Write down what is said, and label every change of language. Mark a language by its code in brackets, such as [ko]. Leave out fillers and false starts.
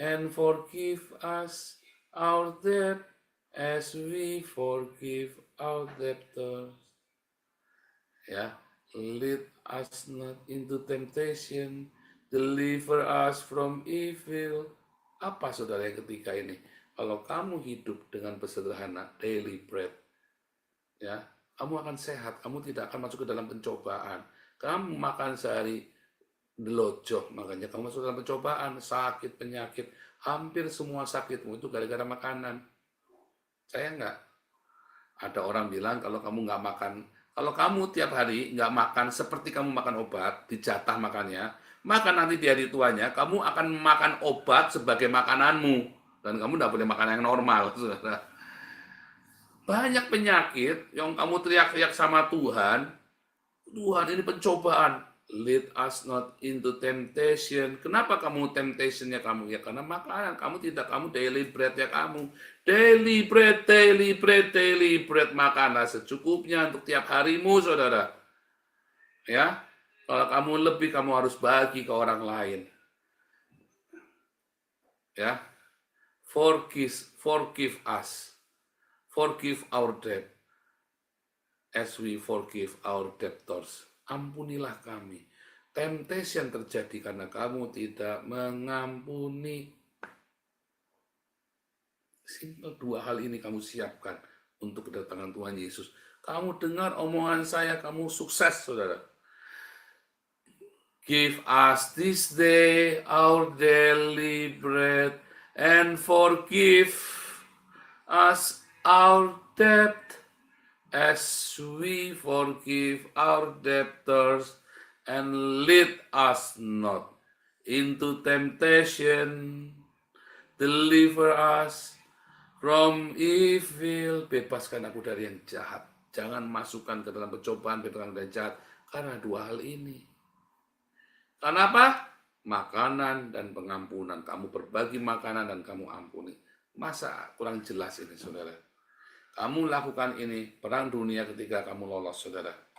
[en] And forgive us our debt as we forgive our debtors. Ya, lead us not into temptation, deliver us from evil. [id] Apa, saudara, yang ketiga ini? Kalau kamu hidup dengan bersederhana, [en] daily bread, [id] ya, kamu akan sehat, kamu tidak akan masuk ke dalam pencobaan. Kamu makan sehari delojoh, makanya kamu masuk dalam pencobaan, sakit, penyakit, hampir semua sakitmu itu gara-gara makanan. Saya enggak. Ada orang bilang kalau kamu nggak makan, kalau kamu tiap hari nggak makan seperti kamu makan obat, dijatah makannya, maka nanti di hari tuanya kamu akan makan obat sebagai makananmu. Dan kamu nggak boleh makan yang normal, saudara. Banyak penyakit yang kamu teriak-teriak sama Tuhan, Tuhan ini pencobaan. [en] Lead us not into temptation. [id] Kenapa kamu temptationnya kamu? Ya karena makanan. Kamu tidak, kamu [en] daily bread [id] ya kamu. [en] Daily bread, daily bread, daily bread. [id] Makanlah secukupnya untuk tiap harimu, saudara. Ya, kalau kamu lebih, kamu harus bagi ke orang lain. [en] Ya, forgive us. Forgive our debt as we forgive our debtors. [id] Ampunilah kami. Temptation terjadi karena kamu tidak mengampuni. Simpel, dua hal ini kamu siapkan untuk kedatangan Tuhan Yesus. Kamu dengar omongan saya, kamu sukses, saudara. [en] Give us this day our daily bread and forgive us our debt as we forgive our debtors, and lead us not into temptation, deliver us from evil. [id] Bebaskan aku dari yang jahat. Jangan masukkan ke dalam pencobaan, bebaskan dari jahat. Karena dua hal ini. Karena apa? Makanan dan pengampunan. Kamu berbagi makanan dan kamu ampuni. Masa kurang jelas ini, saudara? Kamu lakukan ini, perang dunia ketika kamu lolos, saudara.